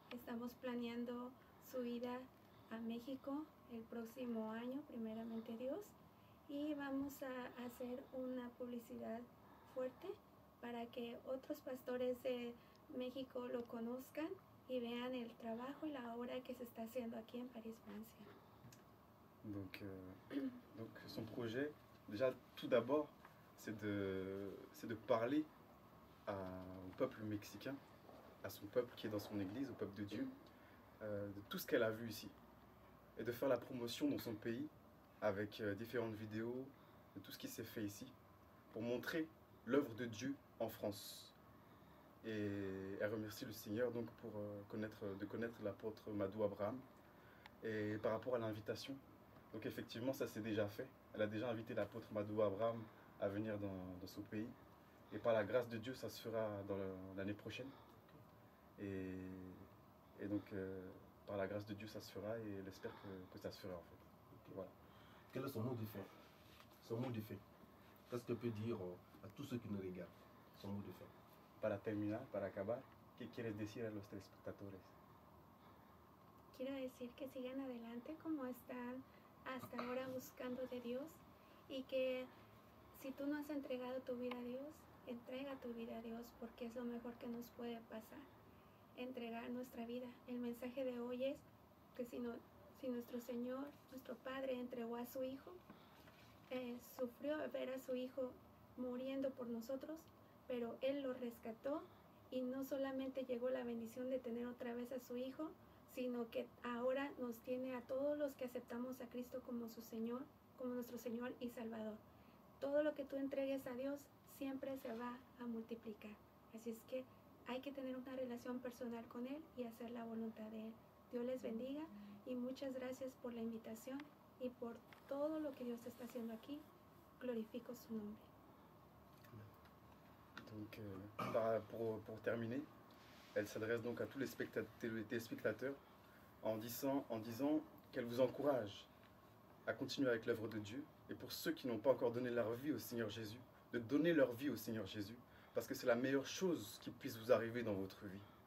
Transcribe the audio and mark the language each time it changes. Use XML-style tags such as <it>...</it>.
<es>Estamos planeando su ida a México el próximo año, primeramente Dios. Y vamos a hacer una publicidad fuerte para que otros pastores de México lo conozcan y vean el trabajo y la obra que se está haciendo aquí en París, Francia.</es> <fr>Donc son projet, déjà tout d'abord, c'est de parler au peuple mexicain, à son peuple qui est dans son église, au peuple de Dieu, de tout ce qu'elle a vu ici. Et de faire la promotion dans son pays avec différentes vidéos, de tout ce qui s'est fait ici, pour montrer l'œuvre de Dieu en France. Et elle remercie le Seigneur donc pour connaître l'apôtre Madhu Abraham. Et par rapport à l'invitation, donc effectivement ça s'est déjà fait. Elle a déjà invité l'apôtre Madhu Abraham à venir dans son pays. Et par la grâce de Dieu, ça se fera dans l'année prochaine. Et donc par la grâce de Dieu, ça se fera et elle espère que ça se fera en fait. Okay. Voilà. Quel est son mot de fin? Son mot de fin. Qu'est-ce qu'elle peut dire à tous ceux qui nous regardent? Son mot de fin.</fr> <es>Para terminar, para acabar, ¿qué quieres decir a los telespectadores? Quiero decir que sigan adelante como están hasta ahora buscando de Dios y que si tú no has entregado tu vida a Dios, entrega tu vida a Dios porque es lo mejor que nos puede pasar, entregar nuestra vida. El mensaje de hoy es que si nuestro Señor, nuestro Padre entregó a su Hijo, sufrió ver a su Hijo muriendo por nosotros, pero Él lo rescató y no solamente llegó la bendición de tener otra vez a su Hijo, sino que ahora nos tiene a todos los que aceptamos a Cristo como su Señor, como nuestro Señor y Salvador. Todo lo que tú entregues a Dios siempre se va a multiplicar. Así es que hay que tener una relación personal con Él y hacer la voluntad de Él. Dios les bendiga y muchas gracias por la invitación y por todo lo que Dios está haciendo aquí. Glorifico su nombre.</es> <fr>Donc, pour terminer, elle s'adresse donc à tous les téléspectateurs en disant qu'elle vous encourage à continuer avec l'œuvre de Dieu. Et pour ceux qui n'ont pas encore donné leur vie au Seigneur Jésus, de donner leur vie au Seigneur Jésus, parce que c'est la meilleure chose qui puisse vous arriver dans votre vie.</fr>